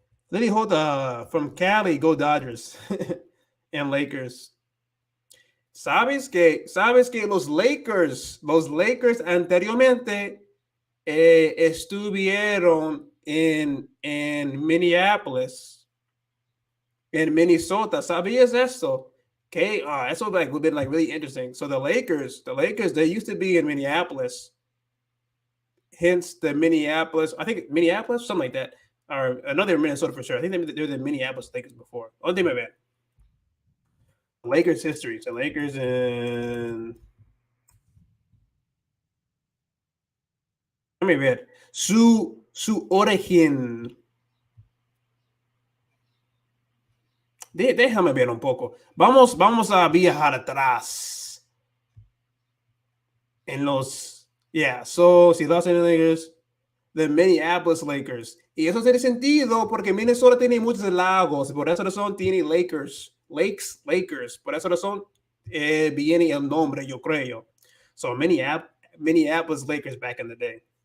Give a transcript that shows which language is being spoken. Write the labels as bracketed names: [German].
[English] Lily Jota from Cali, go Dodgers and Lakers. [Spanish] Sabes que los Lakers anteriormente estuvieron en Minneapolis, en Minnesota. ¿Sabías eso? [English] Okay, eso like would been like really interesting. So the Lakers, they used to be in Minneapolis, hence the Minneapolis. I think Minneapolis, something like that, or another Minnesota for sure. I think they're the Minneapolis Lakers before. Oh, they my bad. Lakers history. So Lakers and let me ver. [Spanish] Su origen. Déjame ver un poco. Vamos a viajar atrás. En los. [English] Yeah, so si Los Angeles Lakers, the Minneapolis Lakers. [Spanish] Y eso tiene sentido porque Minnesota tiene muchos lagos. Por esa razón tiene Lakers. Por esa razón viene el nombre, yo creo. [English] So Minneapolis Lakers back in the day.